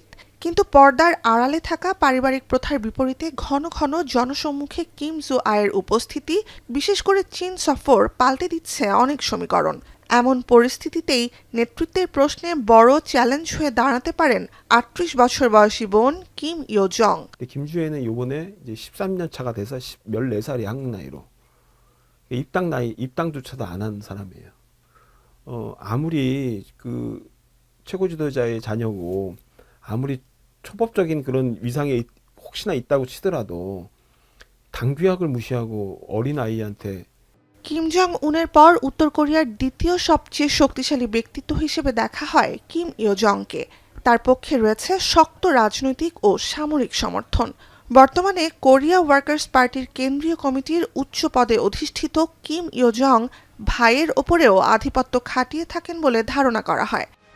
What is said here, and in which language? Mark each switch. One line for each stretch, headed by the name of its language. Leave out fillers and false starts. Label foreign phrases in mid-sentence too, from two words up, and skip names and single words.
Bangla: কিন্তু পর্দার আড়ালে থাকা পারিবারিক প্রথার বিপরীতে ঘন ঘন জনসম্মুখে কিম জু আয়ের উপস্থিতি, বিশেষ করে চীন সফর পাল্টে দিচ্ছে অনেক সমীকরণ। এমন পরিস্থিতিতেই নেতৃত্বের প্রশ্নে বড় চ্যালেঞ্জ হয়ে দাঁড়াতে পারেন ৩৮ বছর বয়সী বোন কিম ইয়ো জং।
Korean: 김주애는 이번에 이제 13년 차가 돼서 14살이 한국 나이로 입당조차도 안 한 사람이에요. 아무리 그 최고 지도자의 자녀고 아무리 초법적인 그런 위상에 혹시나 있다고 치더라도 당규약을 무시하고 어린 아이한테
Bangla: কিম জং উনের পর উত্তর কোরিয়ার দ্বিতীয় সবচেয়ে শক্তিশালী ব্যক্তিত্ব হিসেবে দেখা হয় কিম ইয়ো জংকে। তার পক্ষে রয়েছে শক্ত রাজনৈতিক ও সামরিক সমর্থন। বর্তমানে কোরিয়া ওয়ার্কার্স পার্টির কেন্দ্রীয় কমিটির উচ্চ পদে অধিষ্ঠিত কিম ইয়ো জং ভাইয়ের ওপরেও আধিপত্য খাটিয়ে থাকেন বলে ধারণা করা হয়।